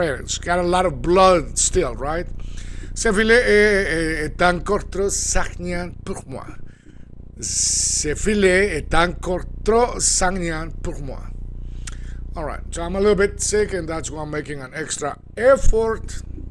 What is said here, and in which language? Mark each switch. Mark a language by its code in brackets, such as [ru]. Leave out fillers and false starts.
[en] It's got a lot of blood still, right? [fr] Ce filet est encore trop sagnant pour moi. Ce filet est encore trop sagnant pour moi. [en] All right, so I'm a little bit sick, and that's why I'm making an extra effort.